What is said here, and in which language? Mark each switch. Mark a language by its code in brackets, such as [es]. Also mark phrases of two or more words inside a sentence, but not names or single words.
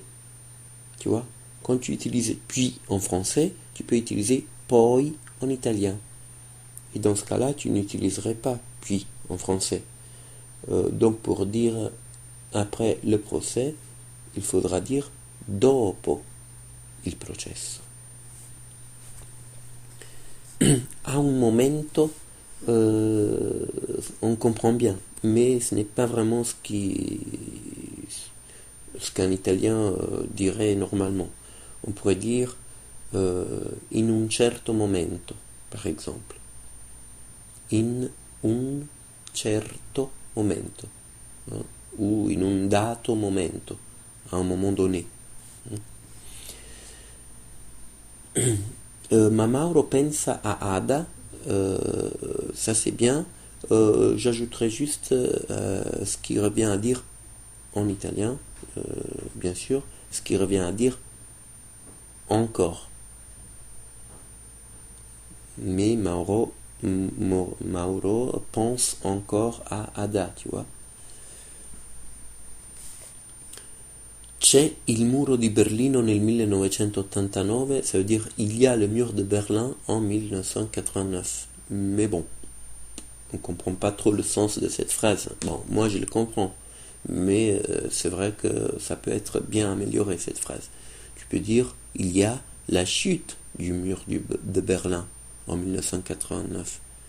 [fr] Tu vois, quand tu utilises puis en français, tu peux utiliser poi en italien. Et dans ce cas-là, tu n'utiliserais pas puis en français. Donc pour dire après le procès, il faudra dire [it] dopo il processo. A un momento, [fr] on comprend bien, mais ce n'est pas vraiment ce qu'un italien dirait normalement. On pourrait dire [it] in un certo momento, [fr] par exemple. [it] In un certo momento, [fr] hein, ou [it] in un dato momento, [fr] à un moment donné. [it] Ma Mauro pensa a Ada, [fr] ça c'est bien. J'ajouterai juste ce qui revient à dire en italien, bien sûr, ce qui revient à dire encore. Mais Mauro pense encore à Ada, tu vois. [it] C'è il muro di Berlino nel 1989, [fr] ça veut dire il y a le mur de Berlin en 1989. Mais bon, on comprend pas trop le sens de cette phrase. Bon, moi je le comprends, mais c'est vrai que ça peut être bien amélioré cette phrase. Tu peux dire il y a la chute du mur de Berlin en 1989.